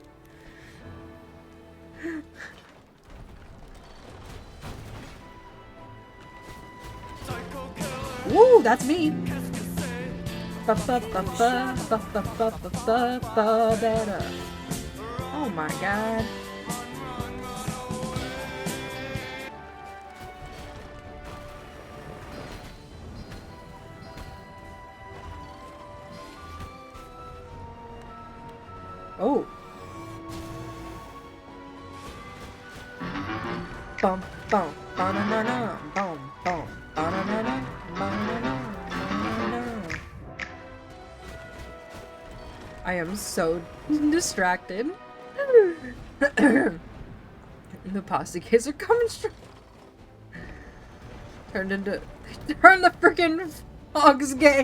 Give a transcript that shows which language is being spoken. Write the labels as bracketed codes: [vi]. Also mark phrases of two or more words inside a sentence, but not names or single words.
[en] Woo, that's me. Oh my god. Oh. Bum bum ba-na-na-na, bum bum ba-na-na-na, ba-na-na-na. I am so distracted. The pasta case are coming straight. Turned the freaking frogs gay.